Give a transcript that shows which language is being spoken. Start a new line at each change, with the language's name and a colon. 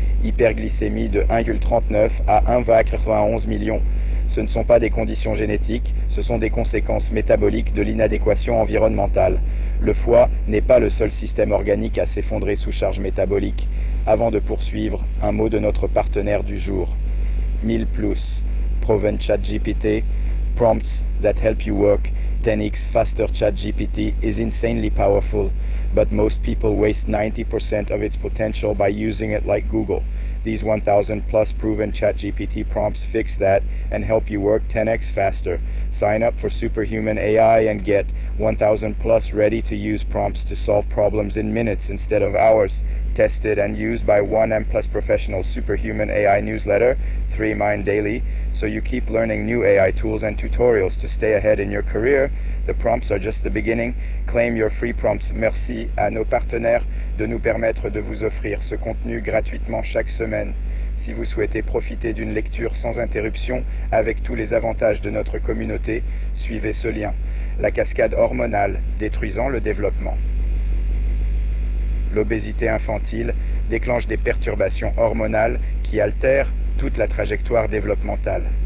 French: Hyperglycémie de 1,39 à 1,91 millions. Ce ne sont pas des conditions génétiques, ce sont des conséquences métaboliques de l'inadéquation environnementale. Le foie n'est pas le seul système organique à s'effondrer sous charge métabolique. Avant de poursuivre, un mot de notre partenaire du jour.
English: 1000 plus, proven ChatGPT, prompts that help you work 10x faster. ChatGPT is insanely powerful, but most people waste 90% of its potential by using it like Google. These 1000 plus proven ChatGPT prompts fix that and help you work 10x faster. Sign up for Superhuman AI and get 1000 plus ready to use prompts to solve problems in minutes instead of hours. Tested and used by 1M Plus Professional Superhuman AI newsletter, 3 Mind Daily, so you keep learning new AI tools and tutorials to stay ahead in your career. The prompts are just the beginning. Claim your free prompts.
French: Merci à nos partenaires de nous permettre de vous offrir ce contenu gratuitement chaque semaine. Si vous souhaitez profiter d'une lecture sans interruption avec tous les avantages de notre communauté, suivez ce lien. La cascade hormonale détruisant le développement. L'obésité infantile déclenche des perturbations hormonales qui altèrent toute la trajectoire développementale.